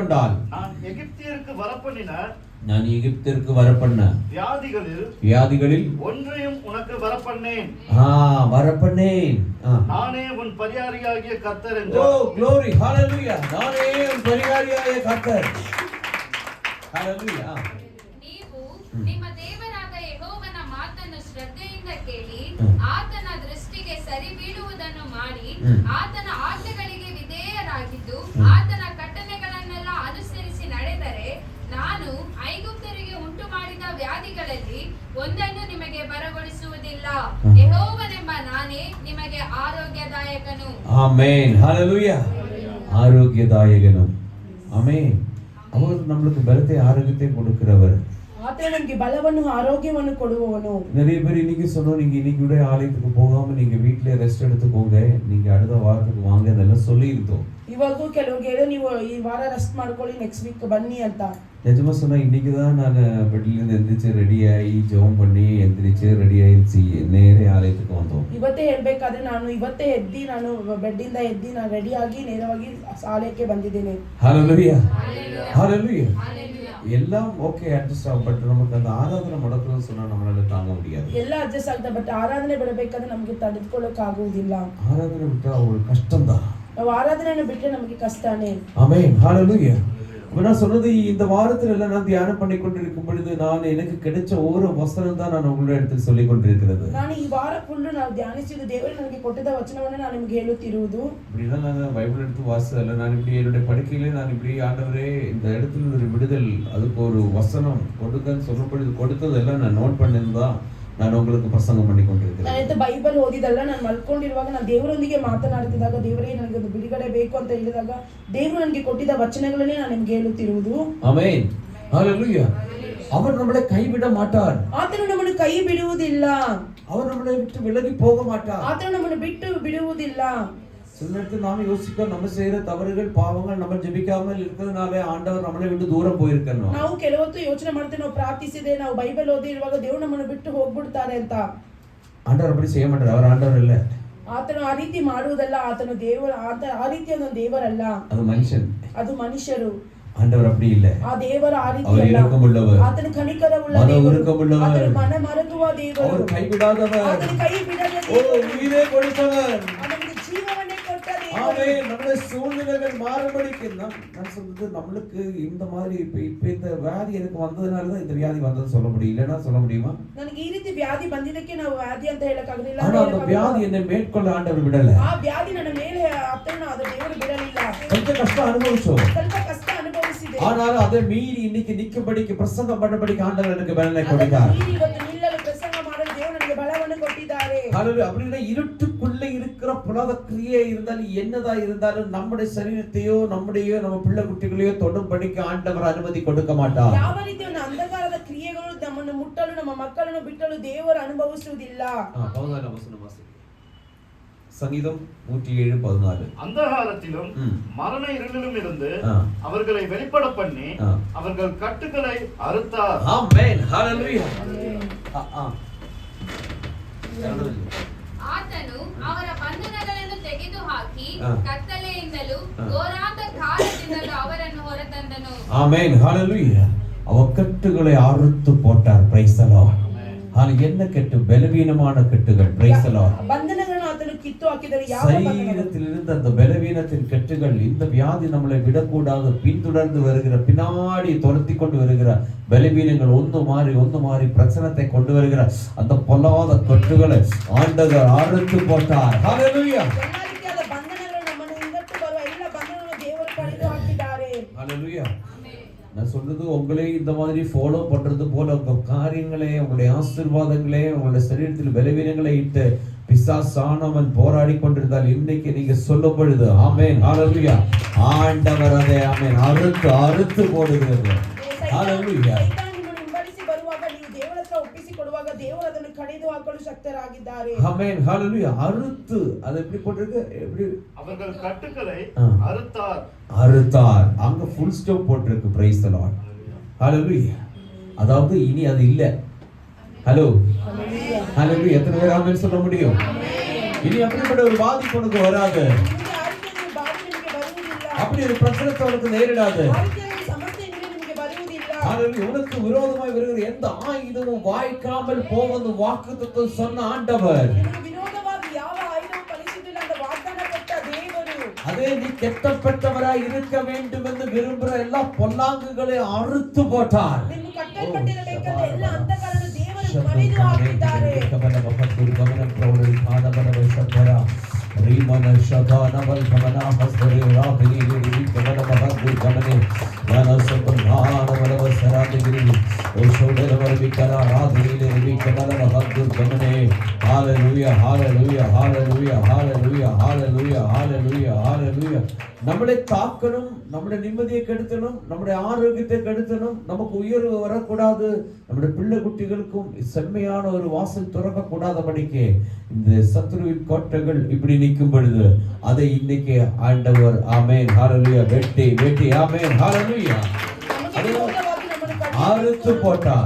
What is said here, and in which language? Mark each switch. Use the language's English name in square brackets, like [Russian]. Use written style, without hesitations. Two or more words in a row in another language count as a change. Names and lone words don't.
[Tamil] நான் எகிப்தியருக்கு வரப்பண்ணின நான் எகிப்திற்கு வரப்பண்ண வியாதிகளில் ஒன்றையும் உனக்கு வரப்பண்ணேன். வரப்பண்ணேன். நானே உன் பரிகாரியாகிய கர்த்தர் ஓ என்றார். [English] glory hallelujah. [Tamil] நானே உன் பரிகாரியாகிய கர்த்தர். hallelujah. [Kannada] ನೀವು ನಿಮ್ಮ ದೇವರಾದ ಯೆಹೋವನ ಮಾತನ್ನು ಶ್ರದ್ಧೆಯಿಂದ ಕೇಳಿ ಆತನ ದೃಷ್ಟಿಗೆ ಸರಿ ಬೀಳುವುದನ್ನು ಮಾಡಿ ಆತನ ಆಜ್ಞೆಗಳಿಗೆ ವಿಧೇಯರಾಗಿದ್ದು ಆತನ ಕಟ್ಟಳೆಗಳನ್ನೆಲ್ಲ ಅನುಸರಿಸಿ ನಡೆದರೆ ನಾನು ಐಗುಪ್ತರಿಗೆ ಉಂಟು ಮಾಡಿದ ವ್ಯಾಧಿಗಳಲ್ಲಿ ಒಂದನ್ನು ನಿಮಗೆ ಬರಗೊಳಿಸುವುದಿಲ್ಲ. ಯೆಹೋವನೆಂಬ ನಾನೇ ನಿಮಗೆ ಆರೋಗ್ಯದಾಯಕನು. [Tamil] ஆமென் ஹalleluya. ஆரோக்கியதாயகனும். ஆமென். அவர் நமக்கு பலத்தை ஆரோக்கியத்தை கொடுக்கிறவர். [Kannada] ಆತನು ನಮಗೆ ಬಲವನ್ನು ಆರೋಗ್ಯವನ್ನು ಕೊಡುವವನು. [Tamil] நிறைய பேர் இன்னைக்கு சொன்னோம், நீங்க இன்னைக்கு கூட ஆலயத்துக்கு போகாம நீங்க வீட்லயே ரெஸ்ட் எடுத்துக்கோங்க, நீங்க அடுத்த வாரத்துக்கு வாங்க அதெல்லாம் சொல்லி இருந்தோம். [Kannada] ಇವಾಗೂ ಕೆಲವರಿಗೆ ಹೇಳೋ ನೀವು ಈ ವಾರ ರೆಸ್ಟ್ ಮಾಡ್ಕೊಳ್ಳಿ, [English] next week [Kannada] ಬನ್ನಿ ಅಂತ. [Tamil] நிஜமா சொன்னா இன்னைக்கு தான் நான் பெட்ல இருந்து எந்திரிச்சு ரெடியாகி ஜெபம் பண்ணி எந்திரிச்சு ரெடியாகி நேரே ஆலயத்துக்கு வந்தோம். [Kannada] ಇವತ್ತೇ ಹೇಳ್ಬೇಕಾದ್ರೆ ನಾನು ಇವತ್ತೇ ಎದ್ದಿ ನಾನು ಬೆಡ್ಡಿಂದ ಎದ್ದಿ ನಾನು ರೆಡಿಯಾಗಿ ನೇರವಾಗಿ ಆಲಯಕ್ಕೆ ಬಂದಿದ್ದೇನೆ. [Tamil] ஹalleluya ஹalleluya. எல்லாம் [English] okay adjust [Tamil] ஆகும், பட் நமக்கு அந்த ஆராதனை முடக்குறது சொன்னா நம்மளால தாங்க முடியாது. [Kannada] ಎಲ್ಲ ಅಡ್ಜಸ್ಟ್ ಆಗ್ತದೆ, ಬಟ್ ಆರಾಧನೆ ಬಿಡಬೇಕಾದ್ರೆ ನಮಗೆ ತಡೆದುಕೊಳ್ಳೋಕೆ ಆಗುವುದಿಲ್ಲ. [Tamil] ஆராதனை விட்டா ஒரு கஷ்டம் தான். [Kannada] ನಾವು ಆರಾಧನೆಯನ್ನು ಬಿಟ್ಟರೆ ನಮಗೆ ಕಷ್ಟನೇ. [Tamil] ஆமென் ஹalleluya. நான் சொன்னது இந்த வாரத்துல எல்லாம் நான் தியானம் பண்ணி கொண்டிருக்கும் பொழுது நான் எனக்கு கிடைச்ச ஒரு வசனம் தான் நான் உங்களுடைய இடத்தில் சொல்லிக் கொண்டிருக்கிறது. [Kannada] ನಾನು ಈ ವಾರ ಫುಲ್ ನಾವು ಧ್ಯಾನಿಸಿದ ದೇವರು ನನಗೆ ಕೊಟ್ಟಿದ್ದ ವಚನವನ್ನು ನಾನು ನಿಮಗೆ ಹೇಳುತ್ತಿರುವುದು. [Tamil] இப்படிதான் நான் பைபிள் எடுத்து வாசிச்சதில்ல, நான் இப்படி என்னுடைய படுக்கையிலே நான் இப்படி ஆண்டவரே இந்த இடத்துல ஒரு விடுதல் அதுக்கு ஒரு வசனம் கொடுக்கன்னு சொல்லும் பொழுது கொடுத்ததெல்லாம் நான் நோட் பண்ணியிருந்தா ನಾನು உங்களுக்கு [Kannada] ಪ್ರಸಂಗ ಮಾಡಿ ಕೊಂಡಿರ್ತೀನಿ. ನಾನು ಬೈಬಲ್ ಓದಿದಲ್ಲ, ನಾನು ಮಲ್ಕೊಂಡಿರುವಾಗ ನಾನು ದೇವರೊಂದಿಗೆ ಮಾತನಾಡುತ್ತಿದ್ದಾಗ ದೇವರೇ ನನಗೆ ಒಂದು ಬಿಡುಗಡೆ ಬೇಕು ಅಂತ ಹೇಳಿದಾಗ ದೇವರು ನನಗೆ ಕೊಟ್ಟಿದ್ದ ವಚನಗಳನ್ನೇ ನಾನು ನಿಮಗೆ ಹೇಳುತ್ತಿರುವುದು. ಆಮೆನ್ ಹalleluya. [Tamil] அவர் நம்மளை கைவிட மாட்டார். [Kannada] ಆತನು ನಮ್ಮನ್ನು ಕೈ ಬಿಡುವುದಿಲ್ಲ. [Tamil] அவர் நம்மளை விட்டு விலகி போக மாட்டார். [Kannada] ಆತನು ನಮ್ಮನ್ನು ಬಿಟ್ಟು ಬಿಡುವುದಿಲ್ಲ. [Tamil] சில நேரத்தில் நாம யோசிக்கிறோம், நம்ம செய்யற தவறுகள் பாவங்கள் நம்ம ஜெபிக்காமல் இருக்கிறதுனால ஆண்டவர் நம்மளை விட்டு தூரம் போயிருக்கணும். [Kannada] ನಾವು ಕೆಲವತ್ತು ಯೋಚನೆ ಮಾಡ್ತೇವೆ, ನಾವು ಪ್ರಾರ್ಥಿಸಿದೆ, ನಾವು ಬೈಬಲ್ ಓದಿ ಇರುವಾಗ ದೇವರು ನಮ್ಮನ್ನು ಬಿಟ್ಟು ಹೋಗ್ಬಿಡ್ತಾರೆ ಅಂತ. [Tamil] ஆண்டவர் அப்படி செய்ய மாட்டார், அவர் ஆண்டவர் இல்ல. [Kannada] ಆತನು ಆ ರೀತಿ ಮಾಡುವುದಲ್ಲ, ಆತನು ದೇವರು ಆ ರೀತಿಯ ಒಂದು ದೇವರಲ್ಲ, [Tamil] அது மனுஷன், [Kannada] ಅದು ಮನುಷ್ಯರು. [Tamil] ஆண்டவர் அப்படி இல்ல. [Kannada] ಆ ದೇವರ ಆ ರೀತಿ [Tamil] அவர் இரக்கமுள்ளவர், [Kannada] ಆತನು ಕನಿಕರವುಳ್ಳ ದೇವರು, ಆತನು ಮನ ಮರಗುವ ದೇವರು, அவர் கைவிடாதவர், ಆತನು ಕೈ ಬಿಡದ ஓ ದೇವರು, [Tamil] உயிரை கொடுத்தவர். [Kannada] ಅವನಿಗೆ ಜೀವವನ್ನೇ ಕೊಟ್ಟ ದೇವರು. [Tamil] ஆமென். நம்முடைய சூழ்நிலைகள் மாறுபடிக்கு நான் சொல்றது நம்மளுக்கு இந்த மாதிரி இப்ப இந்த வியாதி எனக்கு வந்ததனால தான் இந்த வியாதி வந்தது சொல்ல முடியும், இல்லனா சொல்ல முடியுமா? [Kannada] ನನಗೆ ಈ ರೀತಿ ವ್ಯಾಧಿ ಬಂದಿದ್ದಕ್ಕೆ ನಾವು ವ್ಯಾಧಿ ಅಂತ ಹೇಳಕ್ ಆಗುದಿಲ್ಲ. [Tamil] ஆனா அந்த வியாதி என்னை மேற்கொள்ள ஆண்டவர் விடல. [Kannada] ಆ ವ್ಯಾಧಿ ನನ್ನ ಮೇಲೆ ಹತ್ತನ್ನು ಅದು ದೇವರು ಬಿಡಲಿಲ್ಲ. [Tamil] கொஞ்சம் கஷ்டம் அனுபவிச்சோம், [Kannada] ಸ್ವಲ್ಪ ಕಷ್ಟ ಅನುಭವಿಸಿದೆ. [Tamil] ஆனால் அதை மீறி இன்னைக்கு நிக்கும்படிக்கு பிரசங்கம் பண்ணபடிக்கு ஆண்டவர் எனக்கு பலனை கொடுத்தார். [Kannada] ಇವತ್ತು ನಿಲ್ಲಲು ಪ್ರಸಂಗ ಮಾಡಲು ದೇವರು ನನಗೆ ಬಲವನ್ನು ಕೊಟ್ಟಿದ್ದಾರೆ. [Tamil] ஹalleluya. அப்படினா இருட்டுக்குள்ளே இருக்கிற புலத கிரியை இருந்தாலும் என்னதா இருந்தாலும் நம்முடைய சரீரத்தையோ நம்முடைய நம்ம பிள்ளை குட்டிகளையோ தொடும்படிக்கு ஆண்டவர் அனுமதி கொடுக்க மாட்டார். [Kannada] ಯಾವ ರೀತಿಯ ಒಂದು ಅಂಧಕಾರದ ಕ್ರಿಯೆಗಳು ನಮ್ಮನ್ನು ಮುಟ್ಟಲು ನಮ್ಮ ಮಕ್ಕಳನ್ನು ಬಿಟ್ಟಲು ದೇವರು ಅನುಭವಿಸುವುದಿಲ್ಲ. [Tamil] 14 வசனம் வாசி. சங்கீதம் 107:14. அந்தகாரத்திலும் மரண இருளிலும் இருந்து அவர்களை வெளிப்பட பண்ணி அவர்கள் கட்டுகளை அறுத்தார். ஆமென் ஹalleluya. [Kannada] ಆತನು ಅವರ ಬಂಧನಗಳನ್ನು ತೆಗೆದುಹಾಕಿ ಕತ್ತಲೆಯಿಂದಲೂ ಘೋರಾಂಧ ಕಾಲದಿಂದಲೂ ಅವರನ್ನು ಹೊರತಂದನು. [Tamil] ஆமென் ஹalleluya. அவர் கட்டுகளை அறுத்து போட்டார். [English] Praise the Lord. [Tamil] என்ன கட்டு? பலவீனமான கட்டுகள். [English] Praise the Lord. [Kannada] ಬಂಧನಗಳನ್ನು ಆತನು ಕಿತ್ತು ಹಾಕಿದರೆ ಯಾವ [Tamil] சரீரத்தில் இருந்த அந்த பலவீனத்தின் கட்டுகள், இந்த வியாதி நம்மளை விடக்கூடாது பின்தொடர்ந்து வருகிற பின்னாடி துரத்தி கொண்டு வருகிற பலவீனங்கள் ஒன்று மாறி பிரச்சனத்தை கொண்டு வருகிற அந்த பொல்லாத கட்டுகளை ஆண்டவர் அறுத்து போட்டார். ஹalleluya. [Kannada] ಎಲ್ಲ ರೀತಿಯಾದ ಬಂಧನಗಳು ನಮ್ಮನ್ನು ಹಿಂದಟ್ಟು ಬರುವ ಎಲ್ಲ ಬಂಧನಗಳನ್ನು ದೇವರು ಕಡಿದು ಹಾಕಿದ್ದಾರೆ. [Tamil] ஹalleluya. நான் சொல்றது உங்களே இந்த மாதிரி ஃபாலோ பண்றது போல உங்க காரியங்களே, உங்களுடைய ஆசீர்வாதங்களே, உங்களுடைய சரீரத்தில் பலவீனங்களை இட்டு பிசாசானவன் போராடி கொண்டிருந்தால் இன்னைக்கு நீங்க சொல்லும் பொழுது ஆமென் ஹalleluya, ஆண்டவர் அதை ஆமென் அறுத்து போடுகிறது. ஹalleluya. [Kannada] ನಿಮ್ಮನ್ನು ಹಿಂಬಾಲಿಸಿ ಬರುವಾಗ ನೀವು ದೇವರ ಹತ್ರ ಒಪ್ಪಿಸಿಕೊಡುವಾಗ ದೇವರು ಅದನ್ನು ಕಡಿದು ಹಾಕಲು ಶಕ್ತರಾಗಿದ್ದಾರೆ. [Tamil] ஆமென் ஹalleluya. அறுத்து அது எப்படி போட்டிருக்கு? எப்படி? அவர்கள் கட்டுகளை அறுத்தார். அங்க [English] full stop [Tamil] போட்டிருக்கு. [English] Praise the Lord. [Tamil] ஹalleluya. அதாவது இனி அது இல்ல. ஹலோ ஹalleluya. எத்தனை பேர் ஆமென் சொல்ல முடியும்? இனி அப்படிப்பட்ட ஒரு பாதிப்பு உனக்கு வராது, அப்படி ஒரு பிரச்சனை உனக்கு நேரிடாது. ஹalleluya. உனக்கு விரோதமாய் வருகிற எந்த ஆயுதமும் வாய்க்காமல் போவது வாக்குத்தத்தம் சொன்ன ஆண்டவர். [Kannada] ನಿನಗೆ ವಿರೋಧವಾಗಿ ಯಾವ ಆಯುಧವು ಫಲಿಸುವುದಿಲ್ಲ ಅಂತ ವಾಗ್ದಾನ ಕೊಟ್ಟ ದೇವರು. [Tamil] அதே நீ கெட்டப்பட்டவராய் இருக்க வேண்டும் என்று விரும்புகிற எல்லா பொல்லாங்குகளை அறுத்து போட்டார். [Kannada] ನಿನ್ನ ಕಟ್ಟಲ್ಪಟ್ಟಿರಬೇಕಾದ ಎಲ್ಲ ಅಂತಕಾರವನ್ನು ದೇವರು ಮಡಿದು ಹಾಕಿದ್ದಾರೆ. ಕಬಲ ಬಹದ್ದೂರ್ ಗಮನ ಪ್ರೌಢ ಮಾನವನ ವೈಶಂಕರ ರೀಮನ ಶದಾನ ವಲ್ಕಮನ ಹಸ್ತರಿ ರಾಧಿನಿ ಗಿರಿ ಕಬಲ ಬಹದ್ದೂರ್ ಗಮನೆ ವನಸಂಧಾನವನ ವಸರಾದಿಗಿರಿ ಓ ಶೋಡರವರ ವಿಕರ ರಾಧಿನಿ ಗಿರಿ ಕಬಲ ಬಹದ್ದೂರ್ ಗಮನೆ. [Tamil] ஹalleluya ஹalleluya ஹalleluya ஹalleluya ஹalleluya ஹalleluya ஹalleluya. நம்மளை தாக்கணும், நம்முடைய நிம்மதியை கெடுத்தணும், நம்முடைய ஆரோக்கியத்தை கெடுத்தணும், நமக்கு உயர்வு வரக்கூடாது, நம்முடைய பிள்ளை குட்டிகளுக்கும் செம்மையான ஒரு வாசல் திறக்க கூடாதபடிக்கு இந்த சத்துருவின் கோட்டைகள் இப்படி நிற்கும் பொழுது அதை இன்னைக்கு ஆண்டவர் ஆமென் ஹalleluya வெட்டி வெட்டி ஆமென் ஹalleluya அறுத்து போட்டார்.